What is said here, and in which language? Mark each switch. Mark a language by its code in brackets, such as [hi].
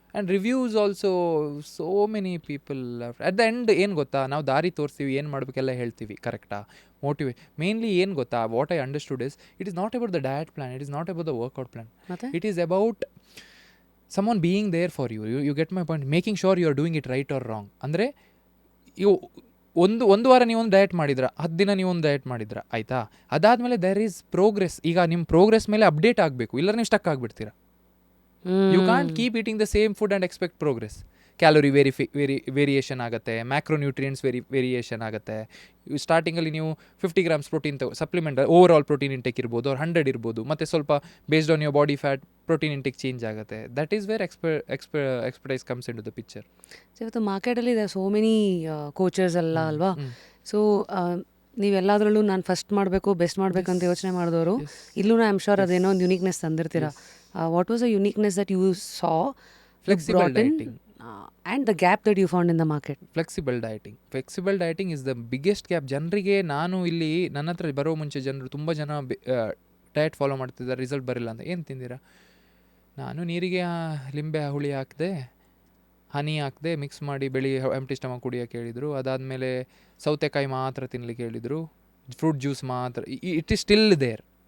[en] And reviews also, so many people. At the end [kn] ಏನು ಗೊತ್ತಾ, ನಾವು ದಾರಿ ತೋರಿಸ್ತೀವಿ, ಏನು ಮಾಡಬೇಕೆಲ್ಲ ಹೇಳ್ತೀವಿ, ಕರೆಕ್ಟಾ? [en] mainly [kn] ಏನು ಗೊತ್ತಾ, [en] What I understood is, it is not about the diet plan, it is not about the workout plan, it is about someone being there for you. You get my point, making sure you are doing it right or wrong. [kn] ಅಂದರೆ ಇವು ಒಂದು ವಾರ ನೀವೊಂದು diet ಮಾಡಿದ್ರ, 10 ದಿನ ನೀವೊಂದು diet ಮಾಡಿದ್ರ, ಆಯಿತಾ? ಅದಾದಮೇಲೆ [en] There is progress. [kn] ಈಗ ನಿಮ್ಮ ಪ್ರೋಗ್ರೆಸ್ ಮೇಲೆ ಅಪ್ಡೇಟ್ ಆಗಬೇಕು, ಇಲ್ಲ ನೀವು stuck ಆಗಿಬಿಡ್ತೀರಾ. [en] You can't keep eating the same food and expect progress. [kn] Calorie variation ಆಗುತ್ತೆ, ಮ್ಯಾಕ್ರೋನ್ಯೂಟ್ರಿಯೆಂಟ್ಸ್ ವೇರಿಯೇಷನ್ ಆಗುತ್ತೆ. ಸ್ಟಾರ್ಟಿಂಗಲ್ಲಿ ನೀವು 50 grams protein supplement, over all protein intake ಇರ್ಬೋದು, ಅವ್ರು 100 ಇರ್ಬೋದು, ಮತ್ತು ಸ್ವಲ್ಪ [en] based on your body fat [kn] protein intake change ಆಗುತ್ತೆ. [en] That is where expertise comes in to the picture. [kn] So ಇವತ್ತು ಮಾರ್ಕೆಟಲ್ಲಿ ಇದೆ ಸೋ ಮೆನಿ ಕೋಚಸ್ ಅಲ್ಲ ಅಲ್ವಾ? ಸೊ ನೀವೆಲ್ಲದರಲ್ಲೂ ನಾನು ಫಸ್ಟ್ ಮಾಡಬೇಕು, ಬೆಸ್ಟ್ ಮಾಡಬೇಕು ಅಂತ ಯೋಚನೆ ಮಾಡಿದವರು ಇಲ್ಲೂ [en] I am sure [kn] ಅದೇನೋ ಒಂದು uniqueness ತಂದಿರ್ತೀರಾ. [en] What was a uniqueness that you saw? Flexible dieting. And the gap that you found in the market. Flexible dieting is the biggest gap. [kn] ಜನರಿಗೆ, ನಾನು ಇಲ್ಲಿ ನನ್ನ ಹತ್ರ ಬರೋ ಮುಂಚೆ ಜನರು ತುಂಬ ಜನ ಡಯಟ್ ಫಾಲೋ ಮಾಡ್ತಿದ್ದಾರೆ, ರಿಸಲ್ಟ್ ಬರಿಲ್ಲ ಅಂತ. ಏನು ತಿಂದಿರಾ? ನಾನು ನೀರಿಗೆ ಲಿಂಬೆ ಹುಳಿ ಹಾಕಿದೆ, ಹನಿ ಹಾಕಿದೆ, ಮಿಕ್ಸ್ ಮಾಡಿ ಎಂಟಿ ಸ್ಟಮಕ್ ಕುಡಿಯೋಕೆ ಹೇಳಿದರು. ಅದಾದಮೇಲೆ ಸೌತೆಕಾಯಿ ಮಾತ್ರ ತಿನ್ನಲಿಕ್ಕೆ ಹೇಳಿದರು, ಫ್ರೂಟ್ ಜ್ಯೂಸ್ ಮಾತ್ರ. [en] It is still there.